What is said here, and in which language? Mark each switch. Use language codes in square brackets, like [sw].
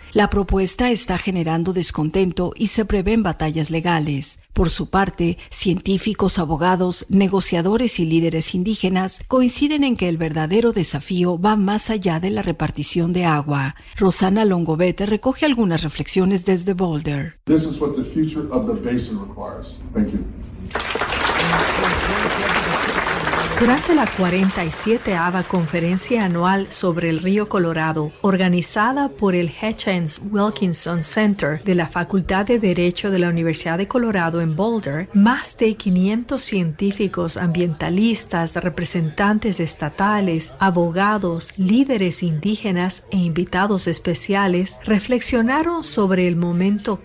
[es] La propuesta está generando descontento y se prevén batallas legales. Por su parte, científicos, abogados, negociadores y líderes indígenas coinciden en que el verdadero desafío va más allá de la repartición de agua. Rosana Longobete recoge algunas reflexiones desde Boulder. [en] This is what the future of the basin requires. Thank you. [es] Durante la 47ª Conferencia Anual sobre el Río Colorado, organizada por el Hutchins Wilkinson Center de la Facultad de Derecho de la Universidad de Colorado en Boulder, más de 500 científicos, ambientalistas, representantes estatales, abogados, líderes indígenas e invitados especiales reflexionaron sobre el momento